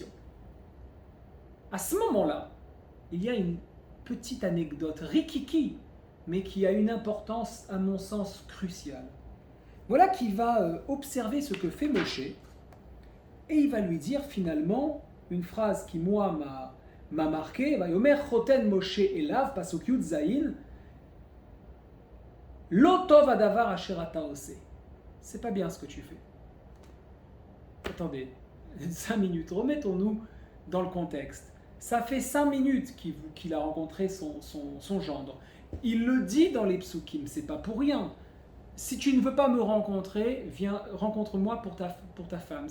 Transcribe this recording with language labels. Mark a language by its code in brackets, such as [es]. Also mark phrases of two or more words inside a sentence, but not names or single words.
[fr] À ce moment-là, il y a une petite anecdote rikiki, mais qui a une importance, à mon sens, cruciale. Voilà qui va observer ce que fait Moshe, et il va lui dire finalement une phrase qui, moi, m'a marqué. [he] יאמר חותן משה אליו, פסוק יוד זין, לא טוב הדבר אשר אתה עושה. [fr] C'est pas bien ce que tu fais. Attendez, 5 minutes, remettons-nous dans le contexte. Ça fait 5 minutes qu'il a rencontré son gendre. Il le dit dans les psukim, c'est pas pour rien. Si tu ne veux pas me rencontrer, viens, rencontre-moi pour ta femme.